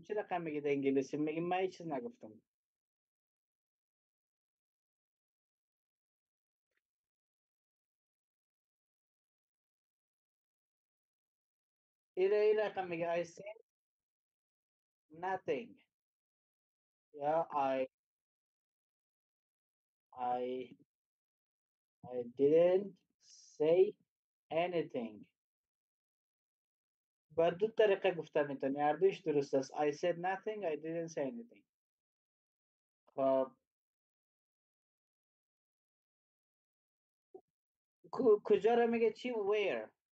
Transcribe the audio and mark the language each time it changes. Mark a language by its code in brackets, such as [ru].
[fa] چی رقم میگید انگلیسی؟ میگی من هیچ چیز نگفتم. این رقم میگه [en] I said nothing. یا I I didn't say anything. [fa] با دو طریقه گفته میتونی، هر دوش درست است. [en] I said nothing. I didn't say anything. [fa] خب کجا را میگه چی؟ where.